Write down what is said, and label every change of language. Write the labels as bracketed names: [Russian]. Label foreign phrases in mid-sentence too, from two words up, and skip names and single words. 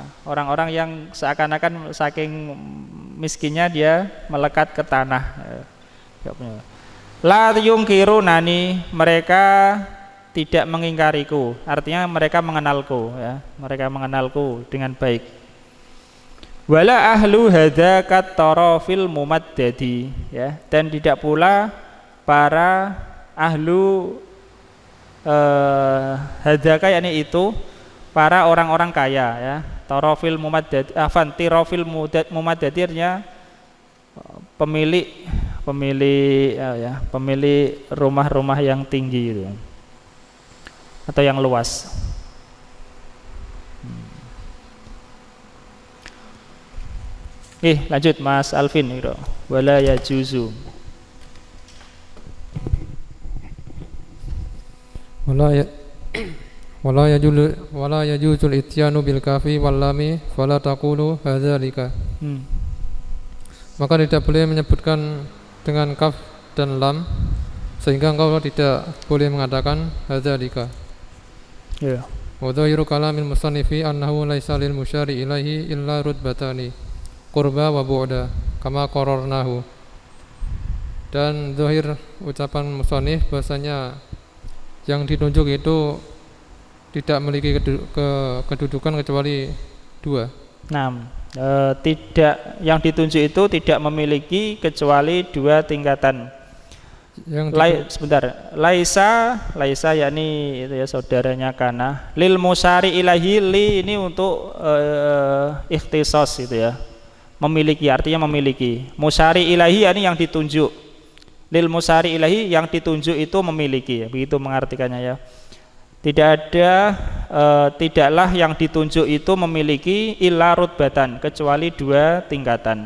[Indonesian] Orang-orang yang seakan-akan saking miskinnya dia melekat ke tanah. [Arabic] لا ينكرونني, [Indonesian] mereka tidak mengingkariku, artinya mereka mengenalku, ya, mereka mengenalku dengan baik. [Arabic] ولا أهل هذاك الطراف الممدد, [Indonesian] ya, dan tidak pula para [Arabic] أهل هذاك, [Indonesian] yakni itu para orang-orang kaya, ya. [Arabic] الطراف الممدد, [Indonesian] tirafil mumaddadirnya pemilik rumah-rumah yang tinggi itu, atau yang luas. Lanjut Mas Alvin itu. [Arabic] ولا يجوز. ولا يجوز الإتيان بالكاف واللام فلا تقول ذلك. [Indonesian] Maka tidak boleh menyebutkan dengan kaf dan lam, sehingga engkau tidak boleh mengatakan hadzalika. Ya. [Arabic] وظاهر كلام المصنف أنه ليس للمشار إليه إلا رتبتان قربى وبعدى كما قررناه. [Indonesian] Dan zahir ucapan musannif bahasanya yang ditunjuk itu tidak memiliki kedudukan kecuali dua. Tidak, yang ditunjuk itu tidak memiliki kecuali dua tingkatan. Laisa yakni itu, ya, saudaranya kana. [Arabic] للمشار إليه, [Indonesian] li ini untuk ikhtisas itu, ya, memiliki, artinya memiliki. [Arabic] المشار إليه [Indonesian] ini yang ditunjuk. [Arabic] للمشار إليه, [Indonesian] yang ditunjuk itu memiliki, begitu mengartikannya, ya. Tidaklah yang ditunjuk itu memiliki [Arabic] إلا رتبتين, [Indonesian] kecuali dua tingkatan.